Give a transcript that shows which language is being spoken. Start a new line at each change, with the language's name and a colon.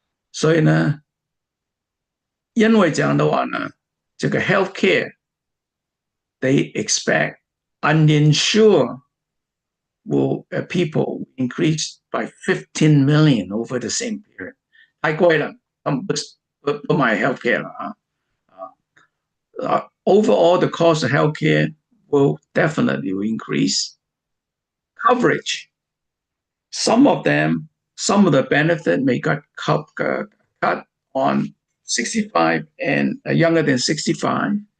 Chinese: 所以呢，因为这样的话呢，这个
English: healthcare they expect uninsured people increase by 15 million over the same period.
Chinese: 太贵了，不买 healthcare 了啊。
English: Overall, the cost of healthcare will definitely increase. Coverage. Some of the benefit may got cut on 65 and younger than 65.